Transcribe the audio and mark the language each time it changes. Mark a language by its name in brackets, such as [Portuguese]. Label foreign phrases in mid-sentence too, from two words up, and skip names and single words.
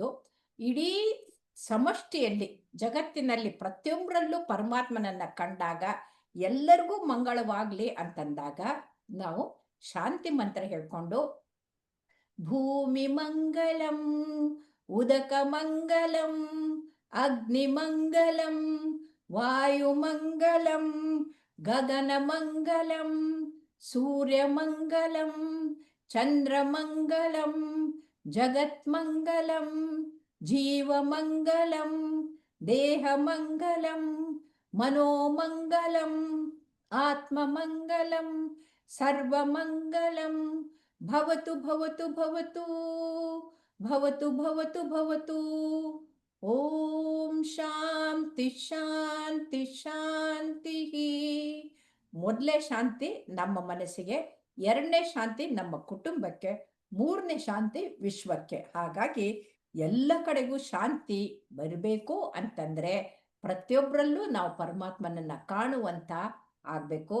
[Kannada] ಇಡೀ ಸಮಷ್ಟಿಯಲ್ಲಿ ಜಗತ್ತಿನಲ್ಲಿ ಪ್ರತಿಯೊಬ್ಬರಲ್ಲೂ ಪರಮಾತ್ಮನನ್ನ ಕಂಡಾಗ ಎಲ್ಲರಿಗೂ ಮಂಗಳವಾಗ್ಲಿ ಅಂತಂದಾಗ ನಾವು ಶಾಂತಿ ಮಂತ್ರ ಹೇಳ್ಕೊಂಡು [Sanskrit] ಭೂಮಿ ಮಂಗಲಂ ಉದಕ ಮಂಗಲಂ ಅಗ್ನಿ ಮಂಗಲಂ ವಾಯು ಮಂಗಲಂ ಗಗನ ಮಂಗಲಂ ಸೂರ್ಯ ಮಂಗಲಂ ಚಂದ್ರ ಮಂಗಲಂ ಜಗತ್ ಮಂಗಲಂ ಜೀವ ಮಂಗಲಂ ದೇಹ ಮಂಗಲಂ ಮನೋಮಂಗಲಂ ಆತ್ಮ ಮಂಗಲಂ ಸರ್ವ ಮಂಗಲಂ ಭವತು ಭವತು ಭವತು ಭವತು ಭವತು ಭವತು. ಓಂ ಶಾಂತಿ ಶಾಂತಿ ಶಾಂತಿ. [Kannada] ಮೊದಲನೇ ಶಾಂತಿ ನಮ್ಮ ಮನಸ್ಸಿಗೆ, ಎರಡನೇ ಶಾಂತಿ ನಮ್ಮ ಕುಟುಂಬಕ್ಕೆ, ಮೂರನೇ ಶಾಂತಿ ವಿಶ್ವಕ್ಕೆ. ಹಾಗಾಗಿ ಎಲ್ಲ ಕಡೆಗೂ ಶಾಂತಿ ಬರಬೇಕು ಅಂತಂದ್ರೆ ಪ್ರತಿಯೊಬ್ಬರಲ್ಲೂ ನಾವು ಪರಮಾತ್ಮನನ್ನ ಕಾಣುವಂತ ಆಗ್ಬೇಕು.